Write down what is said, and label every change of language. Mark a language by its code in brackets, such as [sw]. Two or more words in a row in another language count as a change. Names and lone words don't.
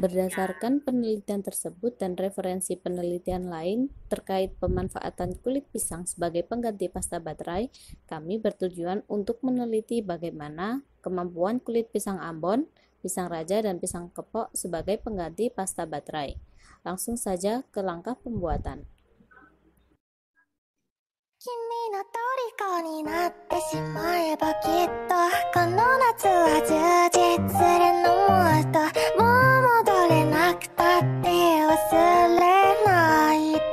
[id] Berdasarkan penelitian tersebut dan referensi penelitian lain terkait pemanfaatan kulit pisang sebagai pengganti pasta baterai, kami bertujuan untuk meneliti bagaimana kemampuan kulit pisang Ambon, pisang raja, dan pisang kepok sebagai pengganti pasta baterai. Langsung saja ke langkah pembuatan. [ja] 君の虜になってしまえばきっとこの夏は充実するのもっともう戻れなくたって忘れない